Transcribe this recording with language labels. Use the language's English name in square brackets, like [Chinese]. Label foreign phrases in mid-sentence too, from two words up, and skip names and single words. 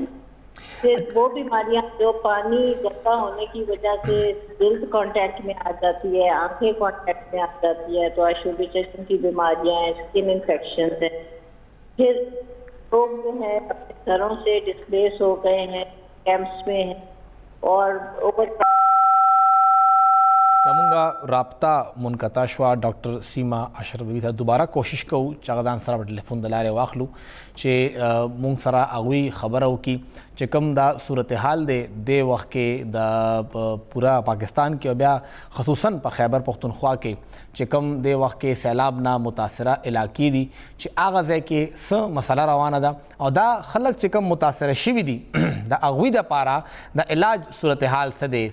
[Urdu] پھر وہ بیماریاں جو پانی گندا ہونے کی وجہ سے جلد کانٹیکٹ میں آ جاتی ہے، آنکھیں کانٹیکٹ میں آ جاتی ہے، تو آشوبیشن کی بیماریاں ہیں، [English] skin infections [Urdu] ہیں. پھر لوگ جو ہے اپنے گھروں سے ڈسپلیس ہو گئے ہیں، کیمپس میں ہیں، اور [Pashto] زمونږ رابطه منقطع شوه. ډاکټر سیما اشرف بیبي ته دوباره کوشش کوو چې هغه ځان سره په ټلیفون د لارې واخلو چې مونږ سره هغوی خبره وکړي چې کوم دا صورتحال دی دې وخت کې د پورا پاکستان کې، او بیا خصوصاً په خیبر پښتونخوا کې چې کوم دې وخت کې سیلاب نه متاثره علاقې دي چې هغه ځای کې څه مسله روانه ده، او دا خلک چې کوم متاثره شوي دي د هغوی دپاره د علاج صورتحال څه دی.